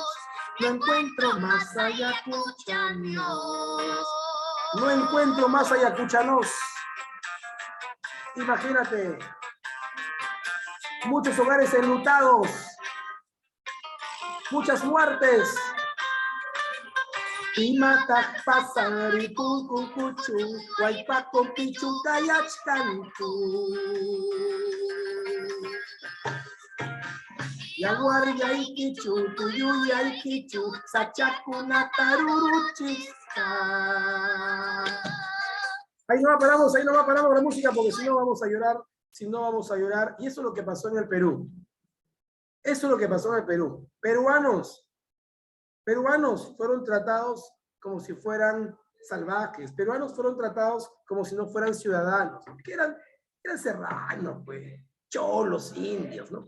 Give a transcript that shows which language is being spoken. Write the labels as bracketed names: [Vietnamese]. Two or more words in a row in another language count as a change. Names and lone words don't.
[Spanish] No encuentro más ayacuchanos. No encuentro más ayacuchanos. Imagínate. Muchos hogares enlutados. Muchas muertes. [Quechua] Y mata pasari cucucuchu, guaypaco pichu cayachcantu. Yaguarya ikichu, tuyuya ikichu, sachacuna taruruchista. [Spanish] Ahí no paramos la música porque si no vamos a llorar, y eso es lo que pasó en el Perú. Peruanos fueron tratados como si fueran salvajes, peruanos fueron tratados como si no fueran ciudadanos, que eran serranos, pues, cholos, indios, ¿no?